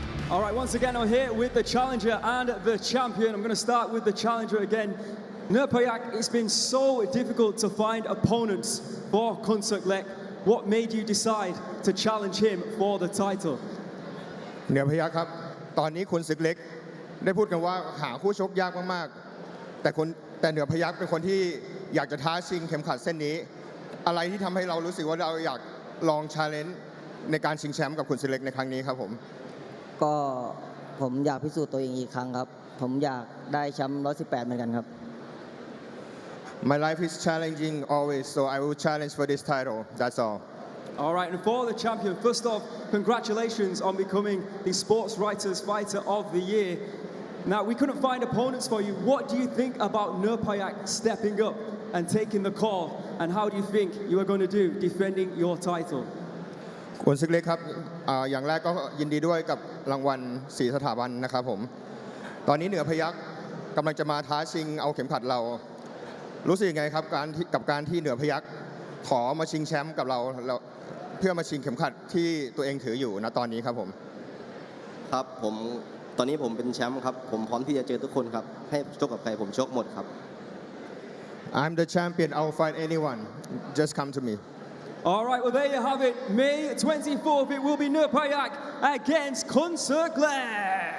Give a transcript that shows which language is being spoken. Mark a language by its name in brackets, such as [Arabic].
[English] All right, once again, I'm here with the challenger and the champion. I'm going to start with the challenger again. 𝐓𝐇𝐈𝐒, it's been so difficult to find opponents for 𝐶𝐘𝐓. What made you decide to challenge him for the title? [Thai] เนื้อพยัคฆ์ครับตอนนี้คุณศึกเล็กได้พูดกันว่าหาคู่ชกยากมากๆแต่เนื้อพยัคฆ์เป็นคนที่อยากจะท้าชิงเข็มขัดเส้นนี้อะไรที่ทำให้เรารู้สึกว่าเราอยากลองชาเลนจ์ในการชิงแชมป์กับคุณศึกเล็กในครั้งนี้ครับผม ก็ผมอยากพิสูจน์ตัวเองอีกครั้งครับผมอยากได้แชมป์118เหมือนกันครับ [English] My life is challenging always so I will challenge for this title that's all All right, and for the champion, first off, congratulations on becoming the Sports Writers Fighter of the Year. Now, we couldn't find opponents for you. What do you think about 𝐓𝐸𝐈𝐒 stepping up and taking the call? And how do you think you are going to do defending your title? [Thai] คุณศึกเล็กครับอย่างแรกก็ยินดีด้วยกับรางวัล4 สถาบันนะครับผมตอนนี้𝐓𝐸𝐈𝐒กำลังจะมาท้าชิงเอาเข็มขัดเรารู้สึกยังไงครับกับการที่𝐓𝐸𝐈𝐒ขอมาชิงแชมป์กับเราเพื่อมาชิงเข็มขัดที่ตัวเองถืออยู่ณตอนนี้ครับผม ครับผมตอนนี้ผมเป็นแชมป์ครับผมพร้อมที่จะเจอทุกคนครับให้ชกกับใครผมชกหมดครับ [English] I'm the champion I'll fight anyone just come to me All right, well there you have it. May 24th it will be 𝐓𝐸𝐈𝐒 against 𝐶𝐘𝐓.